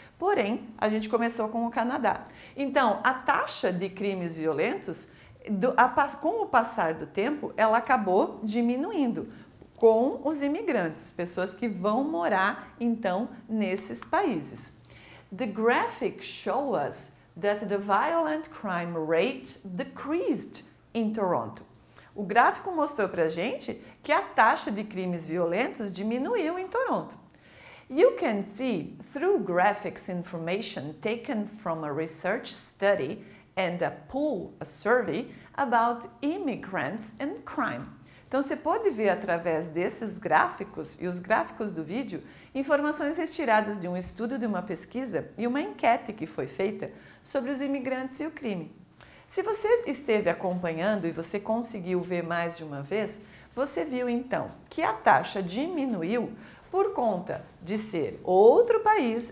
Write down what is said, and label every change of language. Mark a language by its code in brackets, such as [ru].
[pt] Porém, a gente começou com o Canadá. Então, a taxa de crimes violentos, com o passar do tempo, ela acabou diminuindo com os imigrantes, pessoas que vão morar, então, nesses países. [en] The graphics show us that the violent crime rate decreased in Toronto. [pt] O gráfico mostrou pra gente que a taxa de crimes violentos diminuiu em Toronto. [en] You can see through graphics information taken from a research study and a survey about immigrants and crime. [pt] Então, você pode ver através desses gráficos e os gráficos do vídeo informações retiradas de um estudo de uma pesquisa e uma enquete que foi feita sobre os imigrantes e o crime. Se você esteve acompanhando e você conseguiu ver mais de uma vez, você viu então que a taxa diminuiu por conta de ser outro país.